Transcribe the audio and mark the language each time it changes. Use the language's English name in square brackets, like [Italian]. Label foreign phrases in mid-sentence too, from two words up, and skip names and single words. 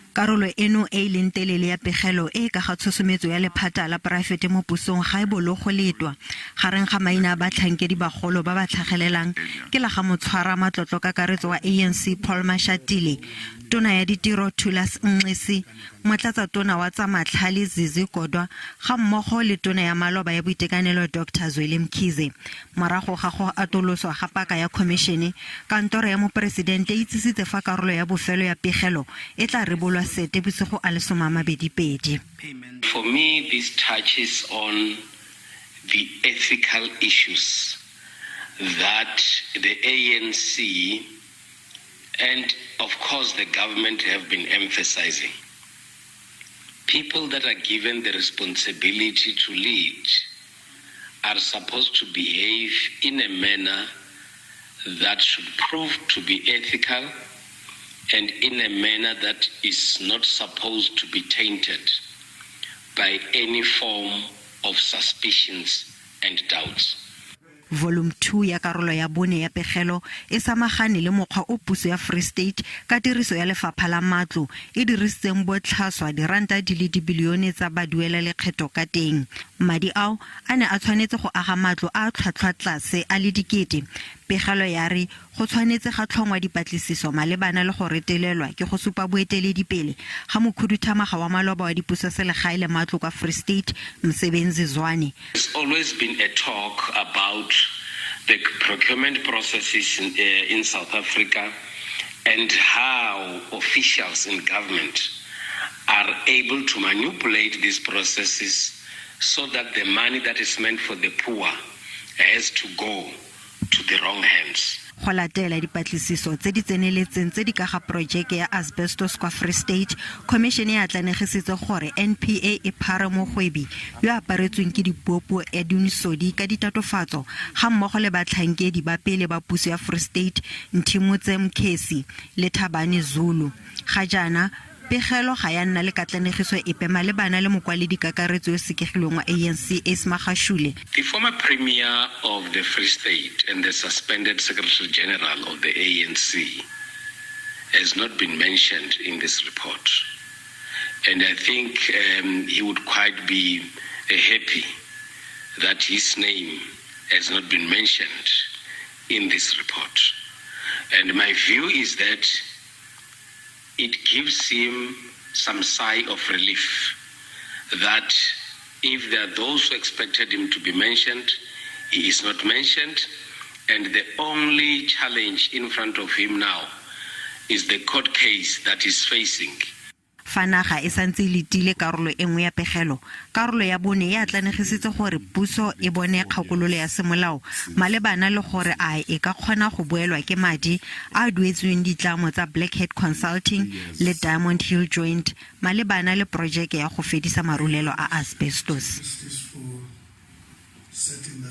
[Tswana] Karolo eno e leng telele ya Pegelo e ka ga tshosometso ya lephata la poraefete mo pusong ga e bolo go letwa gareng ga maina ba tlhankedi bagolo ba ba tlhagelelang ke la ga motshwara matlotlo kakaretso wa ANC Paul Mashatile, tona ya ditiro Thulas Nxesi, motlatsa tona wa tsa matlhale Zizi Kodwa ga mmogo le tona ya maloba ya boitekanelo Dr. Zweli Mkhize. Morago ga go atoloswa ga paka ya Khomishine, kantoro ya Mopresidente e itsisitse fa karolo ya bofelo ya Pegelo e tla rebolwa seetebosigo a lesoma Mabedi Pedi. [English] For me, this touches on the ethical issues that the ANC and of course the government have been emphasizing. People that are given the responsibility to lead are supposed to behave in a manner that should prove to be ethical and in a manner that is not supposed to be tainted by any form of suspicions and doubts. [Tswana] Volume 2 ya karolo ya bone ya Pegelo e samagane le mokgwa o puso ya Free State ka tiriso ya lefapha la matlo e dirisitseng botlhaswa diranta di le bilione tsa baduela lekgetho ka teng. Madi ao a ne a tshwanetse go aga matlo a tlhwatlhwa tlase a le dikete. Pegelo ya re go tshwanetse ga tlhongwa dipatlisiso malebana le go retelelwa ke go supa boeteledipele ga mokhuduthamaga wa maloba wa dipuso selegae le matlo kwa Free State Msebenzi Zwane. [English] There's always been a talk about the procurement processes in South Africa and how officials in government are able to manipulate these processes so that the money that is meant for the poor has to go to the wrong hands. [Tswana] Go latela dipatlisiso tse di tseneletseng tse di ka ga projeke ya asbestos kwa Free State, Khomishine ya tlanegisitse gore NPA e phare mogwebi yo aparetsweng ke dipopo ya dinisodi ka ditatofatso ga mmogo le batlhankedi ba pele ba puso ya Free State Nthimotse Mkhesi le Thabani Zulu. Ga jana Pegelo ga ya nna le katlanegiso epe malebana le mokwaledi kakaretso yo sekegilweng wa ANC Magashule. [English] The former premier of the Free State and the suspended Secretary General of the ANC has not been mentioned in this report. And I think he would quite be happy that his name has not been mentioned in this report. And my view is that it gives him some sigh of relief that if there are those who expected him to be mentioned, he is not mentioned, and the only challenge in front of him now is the court case that he's facing. [Tswana] Fanaga e santse letile karolo engwe ya Pegelo. Karolo ya bone ya tlanegisitse gore puso e bone kgakololo ya semolao malebana le gore a e ka kgona go boelwa ke madi a duetsweng ditlamo tsa Blackhead Consulting le Diamond Hill Joint malebana le projeke ya go fedisa marulelo a asbestos.